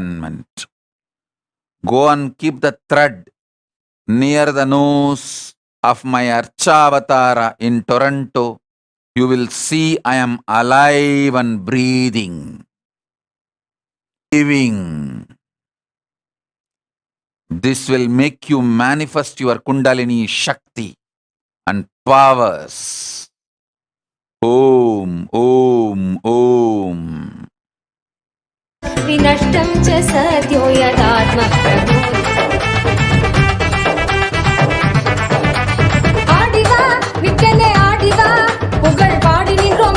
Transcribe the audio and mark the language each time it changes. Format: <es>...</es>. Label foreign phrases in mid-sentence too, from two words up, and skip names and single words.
<en>Go and keep the thread near the nose of my Archavatara in Toronto, you will see I am alive and breathing, living. This will make you manifest your Kundalini Shakti and powers. Om, Om, Om.</en> <sa>विनष्टं च सद्यो यदात्मप्रभो</sa> <ta>ஆடிவா நித்தனே ஆடிவா புகழ் பாடி நின்றோம்</ta>